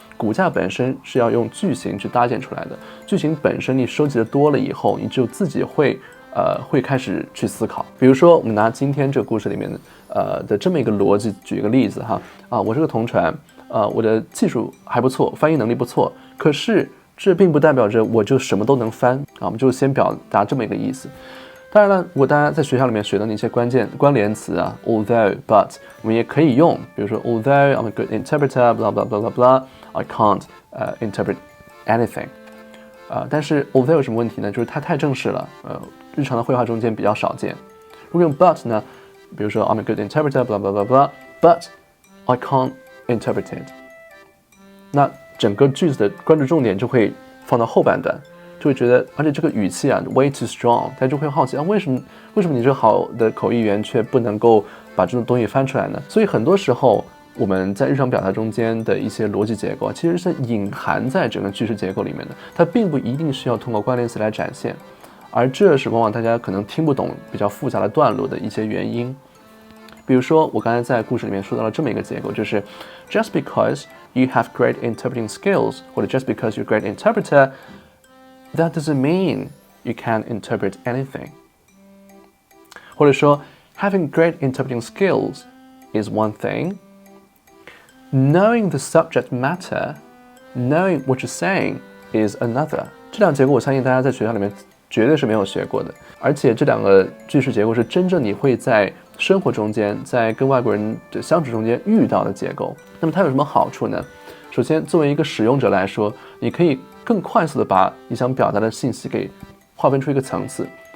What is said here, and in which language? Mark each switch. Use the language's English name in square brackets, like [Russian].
[Chinese] 骨架本身是要用句型去搭建出来的，句型本身你收集的多了以后，你就自己会开始去思考。比如说，我们拿今天这个故事里面的这么一个逻辑举一个例子哈，我是个同传，我的技术还不错，翻译能力不错，可是这并不代表着我就什么都能翻我们就先表达这么一个意思。当然了，如果大家在学校里面学到那些关联词although, but， 我们也可以用，比如说 [English] although I'm a good interpreter, blah blah blah blah blah, I can't interpret anything。 [Chinese] 但是 although 有什么问题呢？就是它太正式了，日常的绘画中间比较少见。如果用 but 呢，比如说 [English] I'm a good interpreter, blah blah blah blah, but I can't interpret it。 [Chinese] 那整个句子的关注重点就会放到后半段。就会觉得，而且这个语气 [English] way too strong， [Chinese] 大家就会好奇为什么你这个好的口译员却不能够把这种东西翻出来呢？所以很多时候我们在日常表达中间的一些逻辑结构其实是隐含在整个句式结构里面的，它并不一定需要通过关联词来展现，而这是往往大家可能听不懂比较复杂的段落的一些原因。比如说我刚才在故事里面说到了这么一个结构，就是 [English] just because you have great interpreting skills， 或者just because you're a great interpreter，That doesn't mean you can't interpret anything. 或者说 having great interpreting skills is one thing. Knowing the subject matter, knowing what you're saying is another. [Chinese] 这两个结构我相信大家在学校里面绝对是没有学过的，而且这两个句式结构是真正你会在生活中间，在跟外国人的相处中间遇到的结构。那么它有什么好处呢？首先，作为一个使用者来说，你可以更快速的把你想表达的信息给划分出一个层次。